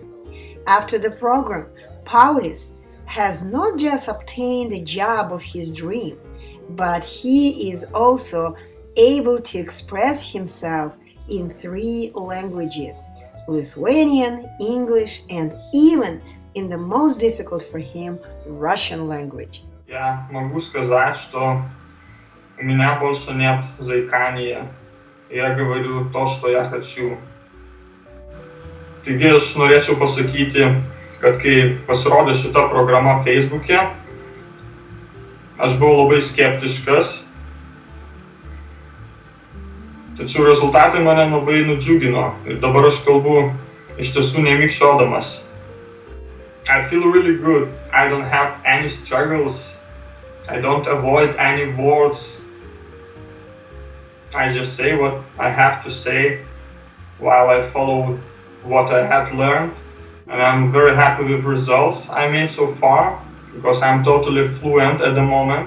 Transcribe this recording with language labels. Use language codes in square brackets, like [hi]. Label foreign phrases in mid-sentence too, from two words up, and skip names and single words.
[en] After the program, Paulius has not just obtained a job of his dream, but he is also able to express himself in 3 languages: Lithuanian, English, and even in the most difficult for him, Russian language. [ru] Я могу сказать, что у меня больше нет заикания. Я говорю то, что я хочу. [lt] Taigi aš norėčiau pasakyti, kad kai pasirodė šita programa Facebook'e, aš buvau labai skeptiškas, tačiau rezultatai mane labai nudžiugino ir dabar aš kalbu iš tiesų nemikčiodamas. [en] I feel really good. I don't have any struggles. I don't avoid any words. I just say what I have to say while I follow what I have learned, and I'm very happy with the results I made so far because I'm totally fluent at the moment.